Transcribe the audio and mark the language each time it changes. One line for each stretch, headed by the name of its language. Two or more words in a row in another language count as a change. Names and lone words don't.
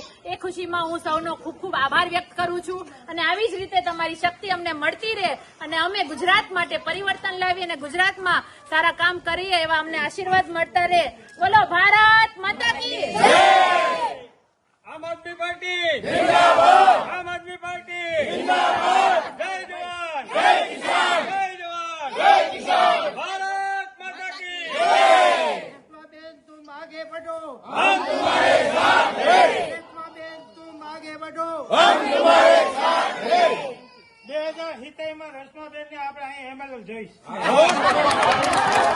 Gujarati: એ ખુશીમાં હું સૌનો ખૂબ ખૂબ આભાર વ્યક્ત કરું છું અને આવી જ રીતે તમારી શક્તિ અમને મળતી રહે અને અમે ગુજરાત માટે પરિવર્તન લાવી અને ગુજરાતમાં સારા કામ કરીએ એવા અમને આશીર્વાદ મળતા રહે।
Hindi: બોલો भारत माता की जय। આમ આદમી પાર્ટી जिंदाबाद, आम आदमी पार्टी जिंदाबाद, जय जवान जय किसान, जय जवान जय किसान। भारत माता की जय। बेन तुम आगे बढ़ो, हम तुम्हारे साथ हैं। बेन तुम आगे बढ़ो, हम तुम्हारे साथ हैं।
Gujarati: 2070 માં રશ્માબેન ને આપણે અહીં એમએલએ જોઈશ।